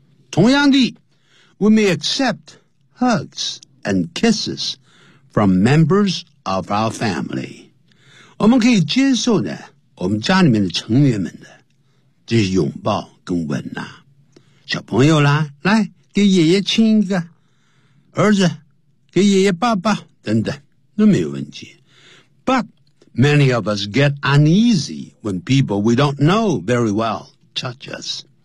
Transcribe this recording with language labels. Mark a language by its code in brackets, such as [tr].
[zh] 同样的 [en] ,we may accept hugs and kisses from members of our family. [zh] 我们可以接受呢我们家里面的成员们的这些拥抱跟吻啊。小朋友啦来给爷爷亲一个。儿子给爷爷抱抱等等。那没有问题。 [en] But many of us get uneasy when people we don't know very well touch us.